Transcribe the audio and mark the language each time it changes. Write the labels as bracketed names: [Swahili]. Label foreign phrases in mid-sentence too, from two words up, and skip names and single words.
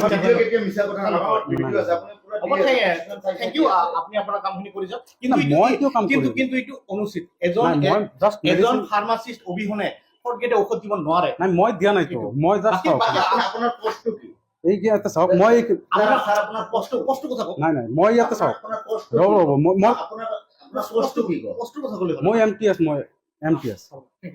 [Assamese] ভিডিঅ' কেতিয়া মিছা কথা নকয়, ভিডিঅ' আছে, আপুনি পুৰা হ'ব, [English] thank you. [Assamese] আপনি আপোনাৰ কামখিনি কৰি যাওক, কিন্তু মই কিয় কাম কৰিম? কিন্তু এইটো অনুচিত। নাই মই জাষ্ট এজন ফাৰ্মাচিষ্ট অবিহনে ফৰগেটে ঔষধ দিব নোৱাৰে। নাই মই দিয়া নাই তো, মই জাষ্ট আপোনাৰ পোষ্টটো কি? এই কি এটা চাওক, মই স্যার আপনার কষ্ট কথা কওক। নাই নাই মই ইয়াতে চাওক, আপোনাৰ পোষ্ট ৰ'ব ৰ'ব মই আপোনাৰ পোষ্টটো কি? কষ্ট কথা ক'লে মই MTS